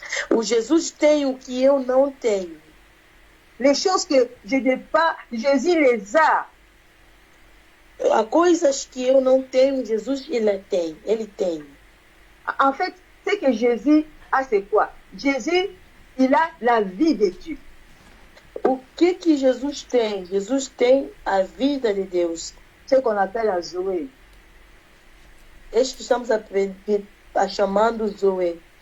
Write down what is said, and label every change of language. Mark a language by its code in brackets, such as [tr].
[pt] O Jesus tem o que eu não tenho. [fr] Les choses que je n'ai pas, Jésus les a. [pt] Há coisas que eu não tenho, Jesus ele tem. Ele tem. [fr] En fait, ce que Jésus a, c'est quoi? Jésus, il a la vie de Dieu. [pt] O que Jesus tem? Jesus tem a vida de Deus. [fr] Ce qu'on appelle la Zoé. [pt] Este que estamos a chamando Zoé.